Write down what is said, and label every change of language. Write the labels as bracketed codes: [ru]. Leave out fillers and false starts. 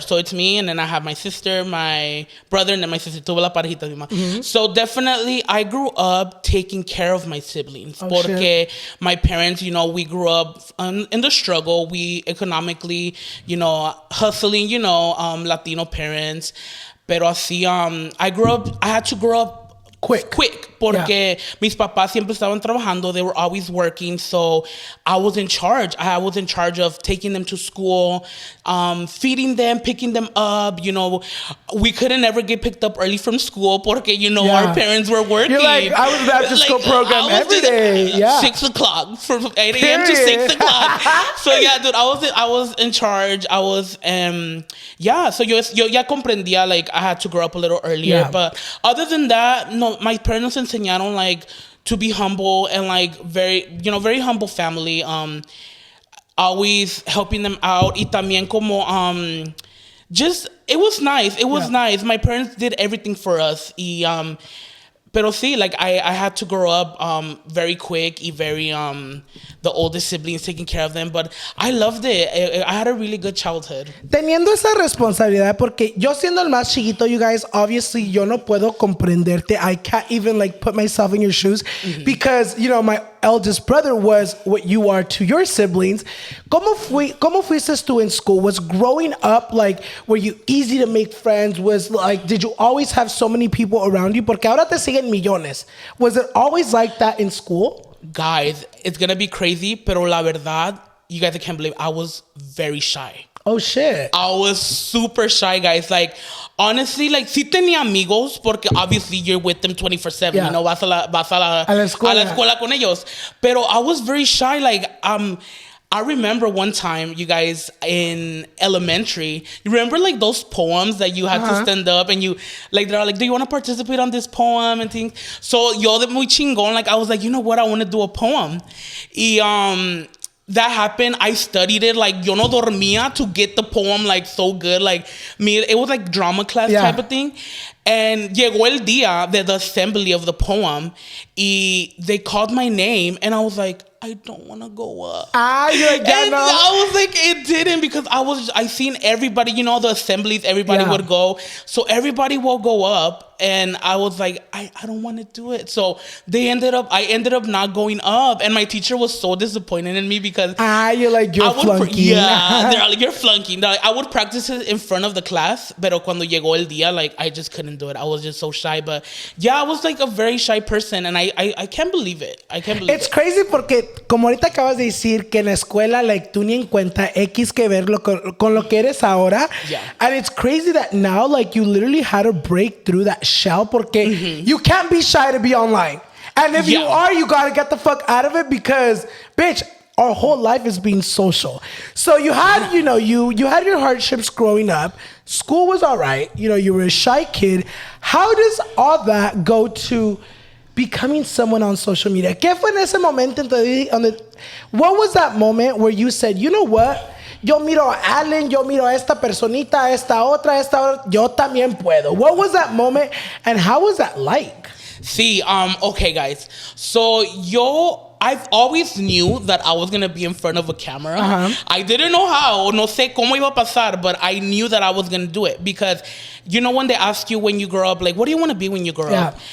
[en] So it's me, and then I have my sister, my brother, and then my sister. [es] Tuve la parejita. [en] So definitely, I grew up taking care of my siblings. Porque my parents, we grew up in the struggle. We economically, hustling, Latino parents. [es] Pero así, [en] I had to grow up quick [es] porque mis papás siempre estaban trabajando. [en] They were always working, so I was in charge. I was in charge of taking them to school, feeding them, picking them up. We couldn't ever get picked up early from school porque our parents were working. You're like, I was at the school program every day. 6 o'clock from 8 a.m. to 6 o'clock. So yeah, dude, I was in charge. I was so [es] yo ya comprendía, [en] like I had to grow up a little earlier. But other than that, no, my parents enseñaron like to be humble and like very humble family. Always helping them out. [es] Y también como [en] just it was nice. It was nice. My parents did everything for us. [es] Pero sí, [en] like I had to grow up very quick y very the oldest siblings, taking care of them. But I loved it. I had a really good childhood. [es] Teniendo esa responsabilidad, porque yo siendo el más chiquito, [en] you guys, obviously [es] yo no puedo comprenderte. [en] I can't even like put myself in your shoes because, you know, my eldest brother was what you are to your siblings. [es] ¿Cómo fuiste tú [en] in school? Was growing up like, were you easy to make friends? Was like, did you always have so many people around you? [es] Porque ahora te siguen millones. [en] Was it always like that in school? Guys, it's gonna be crazy, [es] pero la verdad, [en] you guys can't believe I was very shy. Oh shit. I was super shy, guys. Like, honestly, like, [es] sí tenía amigos, porque [en] obviously you're with them 24/7. Yeah. You know, [es] vas a la escuela con ellos. [en] Pero I was very shy. Like, I remember one time, you guys, in elementary, you remember like those poems that you had to stand up and you, like, they're like, do you want to participate on this poem and things? So [es] yo de muy chingón, [en] like, I was like, you know what, I want to do a poem. Y that happened. I studied it. Like, [es] yo no dormía [en] to get the poem like so good. Like, me, it was like drama class type of thing. And [es] llegó el día de [en] the assembly of the poem. Y they called my name. And I was like, I don't want to go up. You're like, yeah, and no. I was like, it didn't, because I seen everybody, you know, the assemblies, everybody would go. So everybody will go up. And I was like, I don't want to do it. So I ended up not going up. And my teacher was so disappointed in me because you're like, you're flunking. They're like, you're flunking. Like, I would practice it in front of the class, [es] pero cuando llegó el día, [en] like, I just couldn't do it. I was just so shy. But yeah, I was like a very shy person, and I can't believe it. I can't believe it. It's crazy [es] porque, como ahorita acabas de decir, que en la escuela, like, tú ni en cuenta X que verlo con lo que eres ahora. [en] Yeah. And it's crazy that now, like, you literally had to break through that shell porque you can't be shy to be online. And if you are, you gotta get the fuck out of it because, bitch, our whole life is being social. So you had, you know, you had your hardships growing up. School was all right. You know, you were a shy kid. How does all that go to becoming someone on social media? [es] ¿Qué fue en ese momento? [en] What was that moment where you said, you know what? [es] Yo miro a Allen, yo miro a esta personita, a esta otra, yo también puedo. [en] What was that moment and how was that like? See, okay, guys. So I've always knew that I was gonna be in front of a camera. I didn't know how, [es] no sé cómo iba a pasar, [en] but I knew that I was gonna do it because, you know, when they ask you when you grow up, like, what do you want to be when you grow up?